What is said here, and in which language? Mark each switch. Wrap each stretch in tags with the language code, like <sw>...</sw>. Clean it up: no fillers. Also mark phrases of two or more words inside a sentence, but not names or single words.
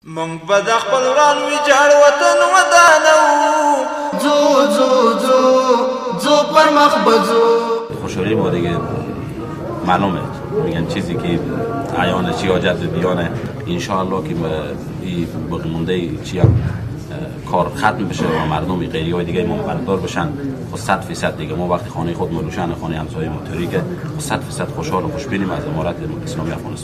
<ps>مونږ به د خپل وران ویجاړ وطن ودانو ځو ځو ځو ځو پر مخ بځو.</ps> <fa>خوشحالی ما دیگه معلومه، میگن چیزی که عیانه چی حاجت بیانه. انشاءالله که این باقی مونده چی هم کار ختم بشه و مردم غیری های دیگه منفردار بشن. خود 100% دیگه ما وقتی خانه خود روشن، خانه همسایه ما تاریکه، 100% خوشحال و خوشبینیم از امارت اسلامی افغانستان.</fa>